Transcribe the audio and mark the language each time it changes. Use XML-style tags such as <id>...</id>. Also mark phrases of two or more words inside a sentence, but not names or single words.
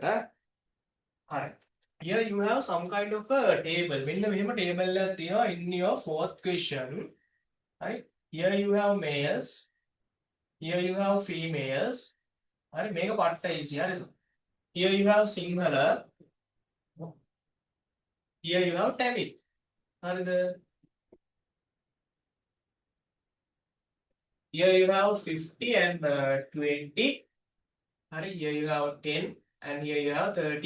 <si>හරි.</si> <en>Here you have some kind of a table.</en> <si>මෙන්න මෙහෙම table එකක් තියෙනවා</si> <en>in your fourth question.</en> <si>හරි.</si> <en>Here you have males. Here you have females.</en> <si>හරි මේක</si> <en>පට්ට easy</en> <si>හරිද?</si> <en>Here you have Sinhala. Here you have Tamil. හරිද? Here you have 50 and 20. Hurry, here you have 10 and here you have 30.</en>